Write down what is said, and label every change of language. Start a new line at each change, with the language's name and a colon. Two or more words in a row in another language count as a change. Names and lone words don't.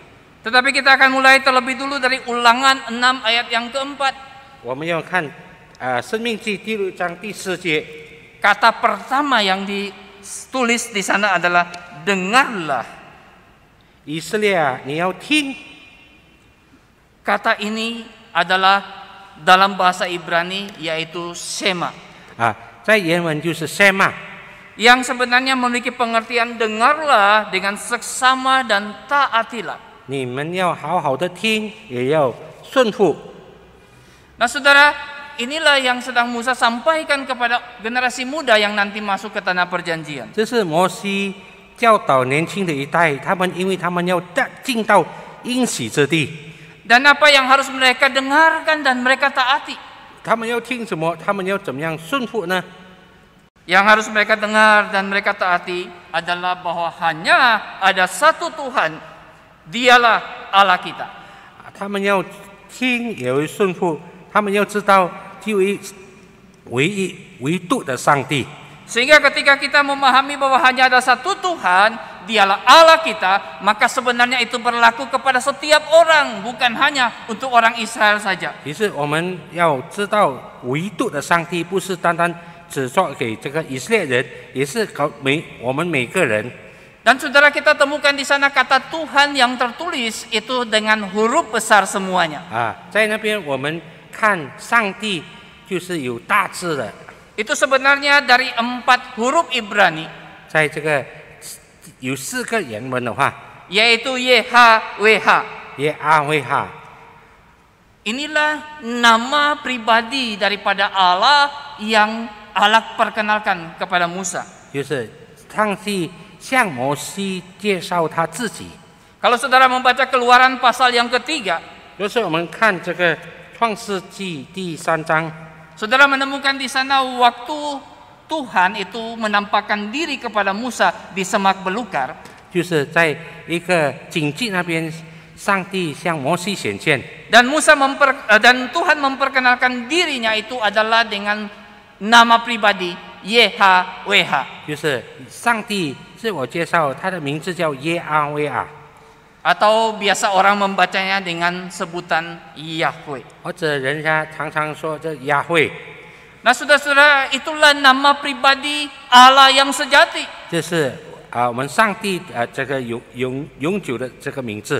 Indonesian: Tetapi kita akan mulai terlebih dulu dari Ulangan 6 ayat yang keempat.
Chinese: 我们要看申命记第6章第4节，
Indonesian: Kata pertama yang ditulis di sana adalah dengarlah.
Chinese: 以色列啊，你要听。
Indonesian: Kata ini adalah dalam bahasa Ibrani yaitu Shema.
Chinese: 在原文就是 Shema，
Indonesian: Yang sebenarnya memiliki pengertian dengarlah dengan seksama dan taatilah.
Chinese: 你们要好好的听，也要顺服。
Indonesian: Nah, saudara, inilah yang sedang Musa sampaikan kepada generasi muda yang nanti masuk ke tanah perjanjian.
Chinese: 这是摩西教导年轻的一代，他们因为他们要进到应许之地，
Indonesian: Dan apa yang harus mereka dengarkan dan mereka taati?
Chinese: 他们要听什么？他们要怎么样顺服呢？
Indonesian: Yang harus mereka dengar dan mereka taati adalah bahwa hanya ada satu Tuhan, dialah Allah kita.
Chinese: 他们要听也会顺服，他们要知道就唯独的上帝。
Indonesian: Sehingga ketika kita memahami bahwa hanya ada satu Tuhan, dialah Allah kita, maka sebenarnya itu berlaku kepada setiap orang, bukan hanya untuk orang Israel saja.
Chinese: 其实我们要知道，唯独的上帝不是单单只做给这个以色列人，也是我们每个人。
Indonesian: Dan saudara, kita temukan di sana kata Tuhan yang tertulis itu dengan huruf besar semuanya.
Chinese: 在那边我们看上帝就是有大字的，
Indonesian: Itu sebenarnya dari 4 huruf Ibrani,
Chinese: 在这个有4个原文的话，
Indonesian: yaitu YHWH.
Chinese: 耶阿维哈，
Indonesian: Inilah nama pribadi daripada Allah yang Allah perkenalkan kepada Musa.
Chinese: 就是上帝向摩西介绍他自己。
Indonesian: Kalau saudara membaca Keluaran pasal yang ketiga,
Chinese: 就是我们看这个创世纪第3章，
Indonesian: saudara menemukan di sana waktu Tuhan itu menampakkan diri kepada Musa di semak belukar.
Chinese: 就是在一个荆棘那边，上帝向摩西显现。
Indonesian: Dan Tuhan memperkenalkan dirinya itu adalah dengan nama pribadi YHWH.
Chinese: 就是上帝自我介绍，他的名字叫耶阿维亚，
Indonesian: Atau biasa orang membacanya dengan sebutan Yahweh.
Chinese: 或者人家常常说这亚惠，
Indonesian: Nah, saudara-saudara, itulah nama pribadi Allah yang sejati.
Chinese: 这是我们上帝这个永久的这个名字。